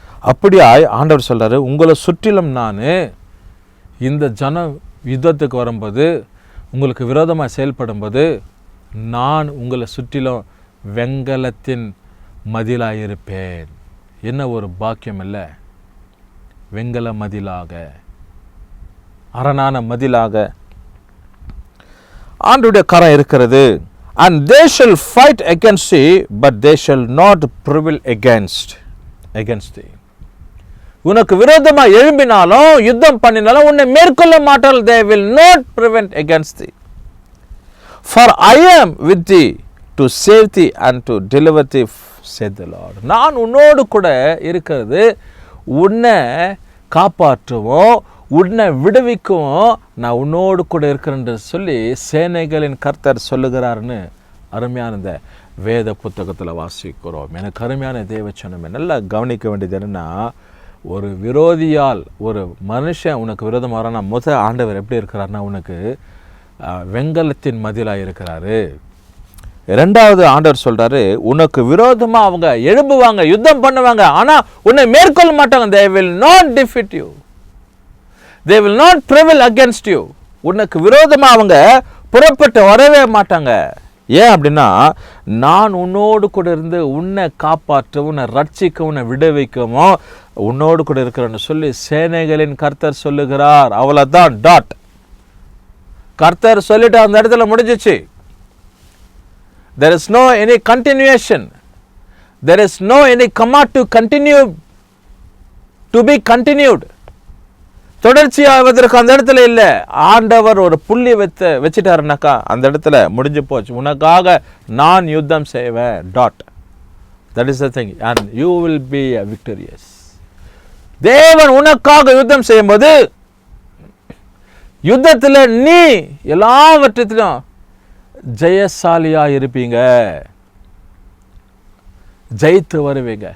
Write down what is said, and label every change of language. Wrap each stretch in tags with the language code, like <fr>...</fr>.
<ta>அப்படியா ஆண்டவர் சொல்கிறாரு, உங்களை சுற்றிலும் நான் இந்த யுத்தத்துக்கு வரும்போது, உங்களுக்கு விரோதமாக செயல்படும்போது நான் உங்களை சுற்றிலும் வெங்கலத்தின் மதிலாயிருப்பேன். என்ன ஒரு பாக்கியம் இல்லை! வெங்கல மதிலாக, அரணான மதிலாக ஆண்டவருடைய கரம் இருக்கிறது.</ta> <en>And they shall fight against thee, but they shall not prevail against thee.</en> <ta>உனக்கு விரோதமாக எழும்பினாலும் யுத்தம் பண்ணினாலும் உன்னை மேற்கொள்ள மாட்டார்கள்.</ta> <en>They will not prevent against thee. For I am with thee to save thee and to deliver thee, said the Lord.</en> <ta>நான் உன்னோடு கூட இருக்கிறது உன்னை காப்பாற்றுவோம், உன்னை விடுவிக்கும், நான் உன்னோடு கூட இருக்கிறேன்னு சொல்லி சேனைகளின் கர்த்தர் சொல்லுகிறார்னு அருமையான இந்த வேத புத்தகத்தில் வாசிக்கிறோம். எனக்கு அருமையான தேவச்சனமே, நல்லா கவனிக்க வேண்டியது என்னென்னா, ஒரு விரோதியால் ஒரு மனுஷன் உனக்கு விரோதமாக வரானா ஆண்டவர் எப்படி இருக்கிறாருன்னா உனக்கு வெங்கலத்தின் மதிலாக இருக்கிறாரு. இரண்டாவது ஆண்டவர் சொல்கிறாரு, உனக்கு விரோதமாக அவங்க எழும்புவாங்க, யுத்தம் பண்ணுவாங்க, ஆனால் உன்னை மேற்கொள்ள மாட்டாங்க.</ta> <en>they will not defeat you, they will not prevail against you.</en> <ta>உனக்கு விரோதமாக அவங்க புறப்பட்டு வரவே மாட்டாங்க. ஏன் அப்படின்னா, நான் உன்னோடு கூட இருந்து உன்னை காப்பாற்ற, உன்னை ரட்சிக்க, உன்னை விடுவிக்கமோ உன்னோடு கூட இருக்கிறேன்னு சொல்லி சேனைகளின் கர்த்தர் சொல்லுகிறார். அவ்வளோதான், டாட். கர்த்தர் சொல்லிட்டு அந்த இடத்துல முடிஞ்சிச்சு.</ta> <en>there is no any continuation, there is no any command to continue, to be continued.</en> <ta>தொடர்ச்சியாவதற்கு அந்த இடத்துல இல்லை. ஆண்டவர் ஒரு புள்ளி வச்சுட்டாருனாக்கா அந்த இடத்துல முடிஞ்சு போச்சு. உனக்காக நான் யுத்தம் செய்வேன்,</ta> <en>Dad. That is the thing, and you will be victorious.</en> <ta>தேவன் உனக்காக யுத்தம் செய்யும்போது யுத்தத்தில் நீ எல்லாவற்றிலும் ஜெயசாலியா இருப்பீங்க, ஜெயித்து வருவீங்க.</ta>